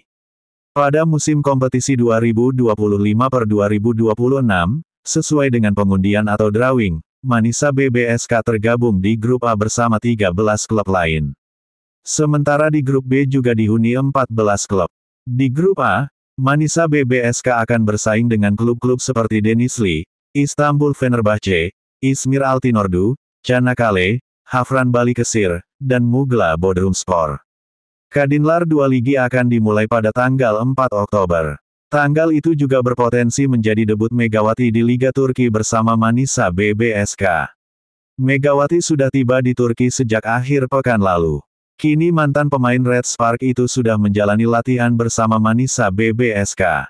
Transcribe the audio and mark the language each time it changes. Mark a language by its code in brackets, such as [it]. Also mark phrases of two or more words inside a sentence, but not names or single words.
[id] Pada musim kompetisi 2025-2026, sesuai dengan pengundian atau drawing, Manisa BBSK tergabung di grup A bersama 13 klub lain. Sementara di grup B juga dihuni 14 klub. Di grup A, Manisa BBSK akan bersaing dengan klub-klub seperti Denizli, Istanbul Fenerbahce, İzmir Altınordu, Çanakkale, Hafran Balıkesir, dan Muğla Bodrumspor. Kadınlar 2 Ligi akan dimulai pada tanggal 4 Oktober. Tanggal itu juga berpotensi menjadi debut Megawati di Liga Turki bersama Manisa BBSK. Megawati sudah tiba di Turki sejak akhir pekan lalu. Kini mantan pemain Red Spark itu sudah menjalani latihan bersama Manisa BBSK.